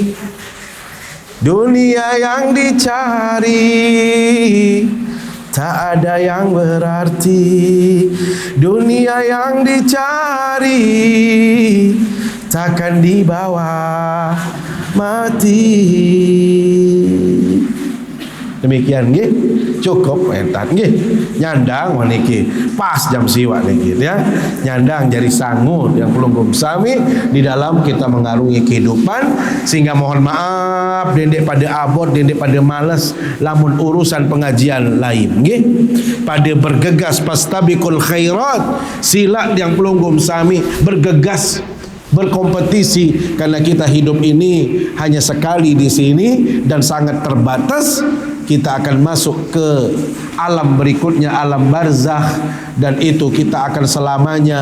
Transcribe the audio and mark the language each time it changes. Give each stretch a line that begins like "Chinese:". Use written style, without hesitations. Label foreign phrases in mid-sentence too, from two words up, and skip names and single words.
Indonesian: Dunia yang dicari tak ada yang berarti. Dunia yang dicari takkan dibawa mati. Demikian nggih, cukup entat nggih.
Sasak: Nyandang waniki pas jam siwak niki ya. Nyandang jari sangu yang pelunggup sami
Indonesian: di dalam kita mengarungi kehidupan, sehingga mohon maaf
Sasak: dendek pada abot, dendek pada malas lamun urusan pengajian lain nggih.
Indonesian: Pada bergegas
Arabic: فاستبقوا الخيرات,
Sasak: sila yang pelunggup sami
Indonesian: bergegas berkompetisi, karena kita hidup ini hanya sekali di sini dan sangat terbatas. Kita akan masuk ke alam berikutnya, alam barzakh, dan itu kita akan selamanya.